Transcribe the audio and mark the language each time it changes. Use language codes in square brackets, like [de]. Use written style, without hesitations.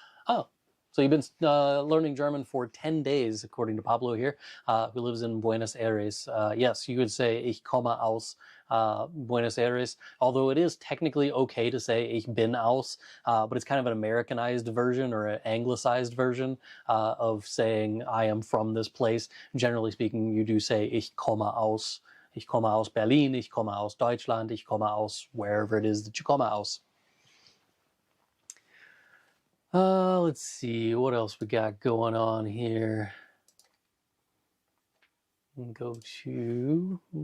[en] Oh, so you've been learning German for 10 days, according to Pablo here, who lives in Buenos Aires. Yes, you could say [de] Ich komme aus Buenos Aires, [en] although it is technically okay to say [de] Ich bin aus, [en] but it's kind of an Americanized version or an anglicized version of saying I am from this place. Generally speaking, you do say [de] Ich komme aus. Ich komme aus Berlin, ich komme aus Deutschland, ich komme aus [en] wherever it is that you [de] komme aus. [en] Let's see, what else we got going on here? Go to...